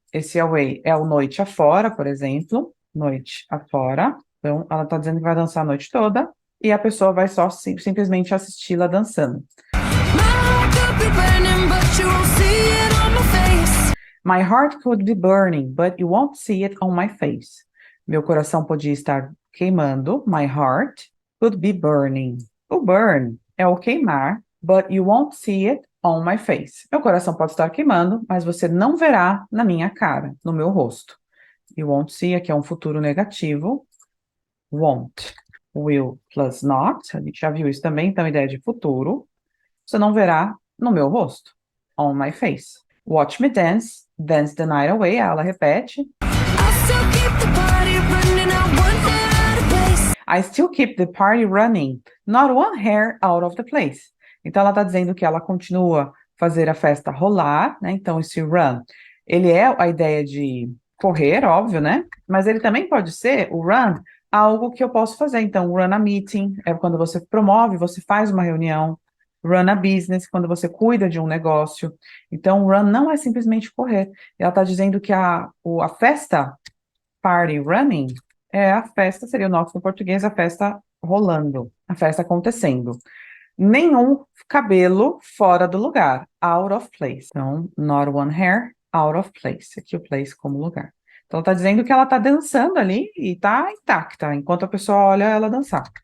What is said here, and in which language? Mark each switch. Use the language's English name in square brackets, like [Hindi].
[Portuguese] Esse away é o noite afora, por exemplo. Noite afora. Então, ela está dizendo que vai dançar a noite toda e a pessoa vai só simplesmente assisti-la dançando. [English] My heart could be burning, but you won't see it on my face. My heart could be burning, but you won't see it on my face. [Portuguese] Meu coração podia estar queimando. [English] My heart could be burning. [Portuguese] O burn é o queimar, [English] but you won't see it on my face. [Portuguese] Meu coração pode estar queimando, mas você não verá na minha cara, no meu rosto. [English] You won't see, [Portuguese] aqui é um futuro negativo. Won't. Will plus not. A gente já viu isso também, então ideia de futuro. Você não verá no meu rosto. [English] On my face. Watch me dance. Dance the night away. [Portuguese] Ela repete. [English] I still keep the party running, not one hair out of the place. I still keep the party running. Not one hair out of the place. [Portuguese] Então, ela está dizendo que ela continua fazer a festa rolar, né? Então, esse run, ele é a ideia de correr, óbvio, né? Mas ele também pode ser, o run, algo que eu posso fazer. Então, run a meeting é quando você promove, você faz uma reunião. Run a business, quando você cuida de um negócio. Então, run não é simplesmente correr. Ela está dizendo que a festa, party running, é a festa, seria o nosso no português, a festa rolando, a festa acontecendo. Nenhum cabelo fora do lugar, [English] out of place. Então, not one hair, out of place. [Portuguese] Aqui o place como lugar. Então, está dizendo que ela está dançando ali e está intacta, enquanto a pessoa olha ela dançar.